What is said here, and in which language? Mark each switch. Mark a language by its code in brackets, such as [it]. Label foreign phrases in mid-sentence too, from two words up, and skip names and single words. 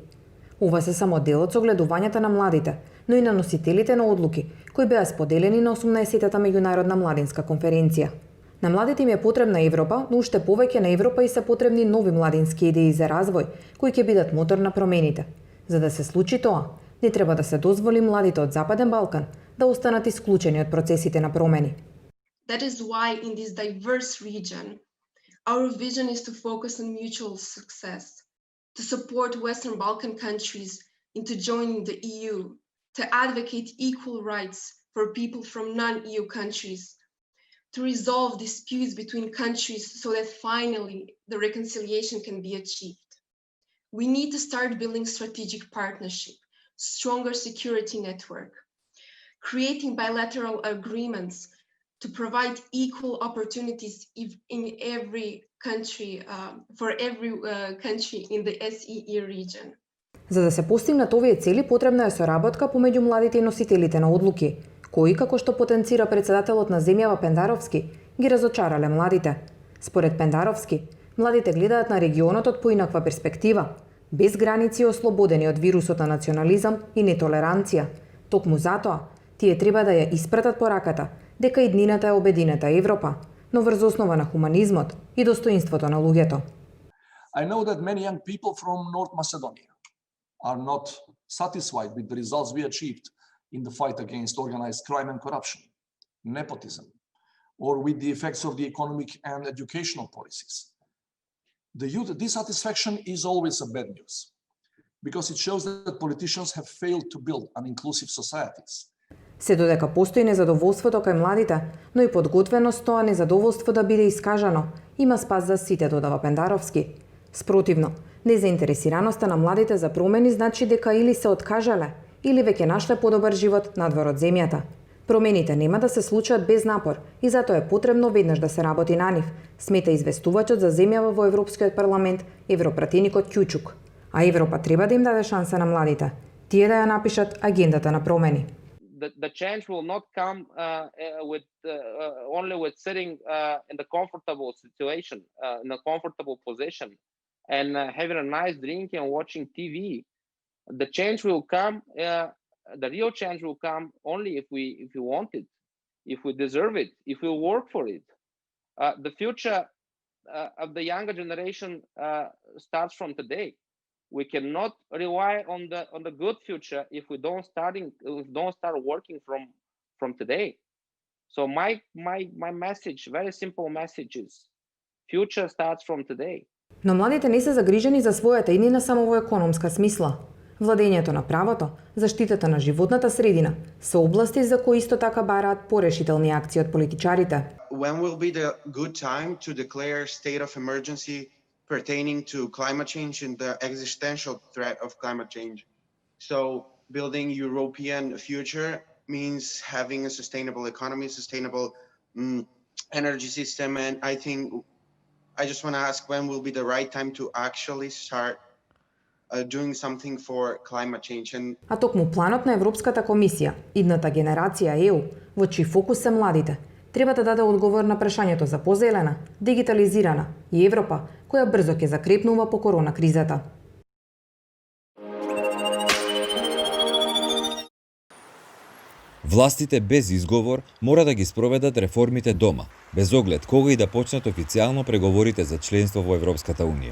[mk] Ова се само дел од согледувањата на младите, но и на носителите на одлуки, кои беа споделени на 18-та меѓународна младинска конференција. На младите им е потребна Европа, но уште повеќе на Европа и се потребни нови младински идеи за развој, кои ќе бидат мотор на промените. За да се случи тоа, не треба да се дозволи младите од Западен Балкан да останат исклучени од процесите на промени. [en] That is why in this diverse region, our vision is to focus on mutual success, to support Western Balkan countries into joining the EU, to advocate equal rights for people from non-EU countries, to resolve disputes between countries so that finally the reconciliation can be achieved. We need to start building strategic partnership, stronger security network, creating bilateral agreements to provide equal opportunities in every country, for every country in the SEE region. [mk] За да се постигнат овие цели, потребна е соработка помеѓу младите и носителите на одлуки, кои, како што потенцира председателот на земјава Пендаровски, ги разочарале младите. Според Пендаровски, младите гледаат на регионот од поинаква перспектива, без граници и ослободени од вирусот на национализам и нетолеранција. Токму затоа, тие треба да ја испратат пораката дека иднината е обединета Европа, но врз основа на хуманизмот и достоинството на луѓето. [en] I know that many young people from North Macedonia are not satisfied with the results we achieved in the fight against organized crime and corruption, nepotism, or with the effects of the economic and educational policies. The youth dissatisfaction is always a bad news, because it shows that politicians have failed to build an inclusive societies. [mk] Се додека постои незадоволството кај младите, но и подготвеност тоа незадоволство да биде искажано, има спас за сите, додава Пендаровски. Спротивно, незаинтересираноста на младите за промени значи дека или се откажале, или веќе нашле подобар живот надвор од земјата. Промените нема да се случат без напор и затоа е потребно веднаш да се работи на нив, смета известувачот за земјава во Европскиот парламент, европратеникот Кјучук. А Европа треба да им даде шанса на младите, тие да ја напишат агендата на промени. [en] The change will not come only with sitting in the comfortable situation, in a comfortable position, and having a nice drink and watching TV. The change will come. The real change will come only if we want it, if we deserve it, if we work for it. The future of the younger generation starts from today. We cannot rely on the good future if we don't start working from today. So my message, very simple message is, future starts from today. [mk] Но младите не се загрижени за својата иднина само во економска смисла. Владењето на правото, заштитата на животната средина се области за кои исто така бараат порешителни акции од политичарите. [en] When will be the good time to declare state of emergency pertaining to climate change and the existential threat of climate change? So building European future means having a sustainable economy, sustainable energy system, and I just want to ask when will be the right time to actually start doing something for climate change. [mk] А токму планот на Европската комисија, идната генерација ЕУ, во чиј фокус се младите, треба да даде одговор на прашањето за позелена, дигитализирана и Европа, која брзо ќе закрепнува по корона кризата. Властите без изговор мора да ги спроведат реформите дома, без оглед кога и да почнат официјално преговорите за членство во Европската Унија.